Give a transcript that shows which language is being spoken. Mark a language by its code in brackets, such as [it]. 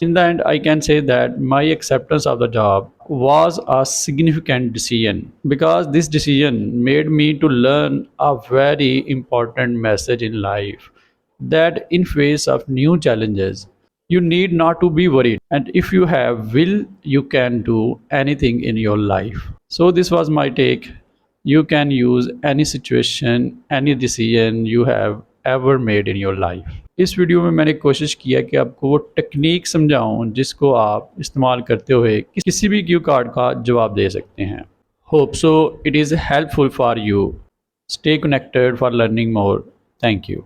[en] In the end, I can say that my acceptance of the job was a significant decision, because this decision made me to learn a very important message in life, that in face of new challenges, you need not to be worried, and if you have will, you can do anything in your life. So this was my take. You can use any situation, any decision you have ever made in your life. [ur] اس video میں میں نے کوشش کیا کہ آپ کو وہ technique سمجھاؤں جس کو آپ استعمال کرتے ہوئے کسی بھی کیو کارڈ کا جواب دے سکتے ہیں. [en] Hope so it is helpful for you. Stay connected for learning more. Thank you.